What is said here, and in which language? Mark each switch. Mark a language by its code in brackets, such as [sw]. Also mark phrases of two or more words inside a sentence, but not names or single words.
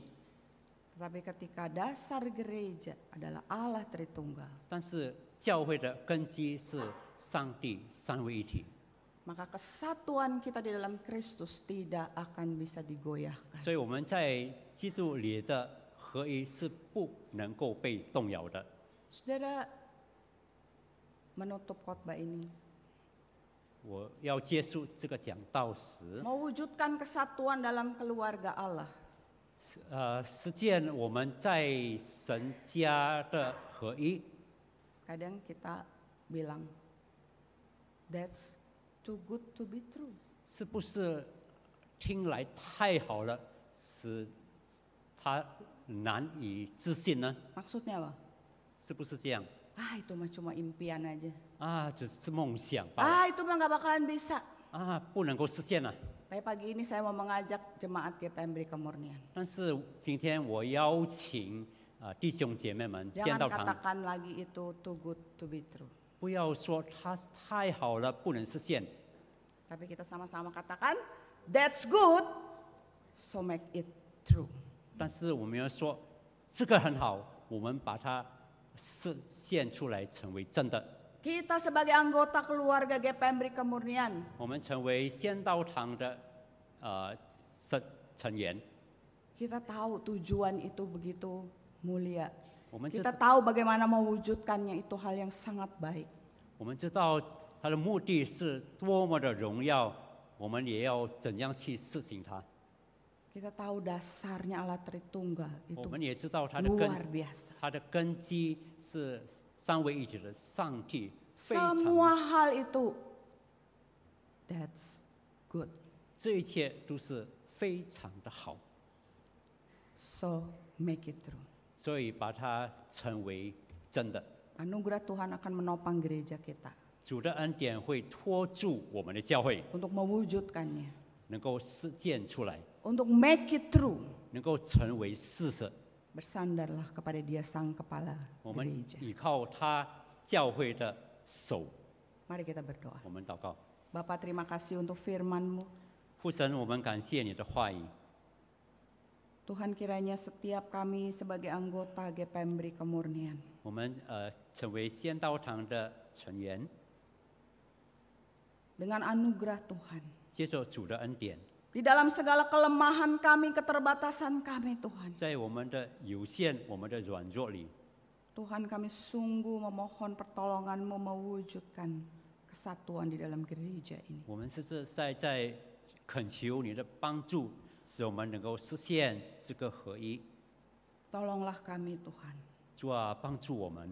[id] tetapi ketika dasar gereja adalah Allah Tritunggal, [zh] 但是教会的根基是上帝三位一体， [id] maka kesatuan kita di dalam Kristus tidak akan bisa digoyahkan. [zh] 所以我们在基督里的合一是不能够被动摇的。 [id] Saudara, menutup khotbah ini, [zh] 我要结束这个讲道时， [id] mewujudkan kesatuan dalam keluarga Allah. [zh] 实践我们在神家的合一。 [id] Kadang kita bilang, [en] that's too good to be true. [zh] 是不是听来太好了，使他难以置信呢？ [id] Maksudnya apa? [zh] 是不是这样？ [id] Itu mah cuma impian aja. [zh] 只是梦想罢了， [id] Itu mah nggak bakalan bisa. [zh] 不能够实现了。 [id] Tapi pagi ini saya mau mengajak jemaat GPMB Kemurnian. [zh] 但是今天我邀请弟兄姐妹们，先 [id] Jangan [zh] 到堂， [id] katakan lagi itu [en] too good to be true. [zh] 不要说它太好了，不能实现。 [id] Tapi kita sama-sama katakan, [en] that's good, so make it true. [zh] 但是我们要说，这个很好，我们把它实现出来，成为真的。 [id] Kita sebagai anggota keluarga GPMB Kemurnian, [zh] 我们成为先道堂的成员， [id] kita tahu tujuan itu begitu mulia. [zh] 我们知 [id] Kita tahu bagaimana mewujudkannya, itu hal yang sangat baik. [zh] 我们知道它的目的是多么的荣耀，我们也要怎样去实行它。 [id] Kita tahu dasarnya Allah Tritunggal [zh] 我 [id] itu [zh] 们也知道它的 [id] luar biasa. [zh] 它的根基是三位一体的上帝，非常 [id] Semua hal itu, [en] that's good. [zh] 这一切都是非常的好， [en] So make it true. [zh] 所以把它成为真的。 [id] Anugerah Tuhan akan menopang gereja kita [zh] 主的恩典会托住我们的教会， [id] untuk mewujudkannya, [zh] 能够实践出来， [en] untuk make it true. [zh] 能够成为事实。 [id] Bersandarlah kepada Dia Sang Kepala [zh] 我们 [id] gereja. [zh] 依靠他教会的手， [id] Mari kita berdoa. [zh] 我们祷告。 [id] Bapa, terima kasih untuk firman-Mu. [zh] 父神，我们感谢你的话语。 [id] Tuhan, kiranya setiap kami sebagai anggota GPMB Kemurnian [zh] 我们成为先道堂的成员， [id] dengan anugerah Tuhan, [zh] 接受主的恩典， [id] di dalam segala kelemahan kami, keterbatasan kami, Tuhan. [zh] 在我们的有限、我们的软弱里， [id] Tuhan, kami sungguh memohon pertolongan-Mu mewujudkan kesatuan di dalam gereja ini. [zh] 我们是在恳求你的帮助，使我们能够实现这个合一。 [id] Tolonglah kami, Tuhan. [zh] 主啊，帮助我们，